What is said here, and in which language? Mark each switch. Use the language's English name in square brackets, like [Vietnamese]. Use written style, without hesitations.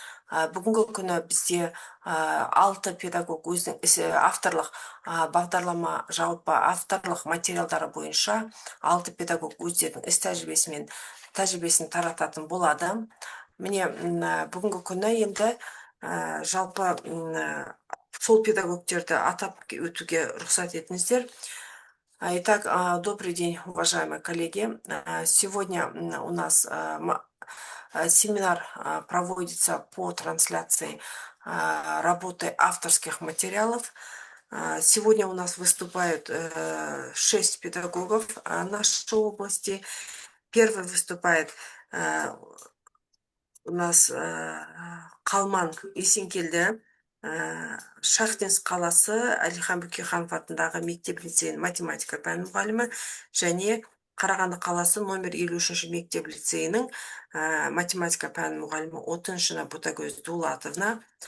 [Kazakh] Бүгінгі күні бізде 6 педагог өзінің авторлық бағдарлама жалпы авторлық материалдары бойынша 6 педагог өздерінің іс тәжірибесін тарататын болады. Міне, бүгінгі күні енді жалпы сол педагогтерді атап өтуге рұқсат етіңіздер. [Russian] Итак, добрый день, уважаемые коллеги. Сегодня у нас семинар проводится по трансляции работы авторских материалов. Сегодня у нас выступают 6 педагогов нашей области. Первый выступает у нас [Kazakh] Қалман Есенкелді, Шахтинск қаласы Әлихан Бөкейханов атындағы мектеп-лицейінің математика пәні мұғалімі, және Қарағанды қаласы номер 53 мектеп-лицейінің математика пәні мұғалімі Отыншина Ботагөз Дулатовна.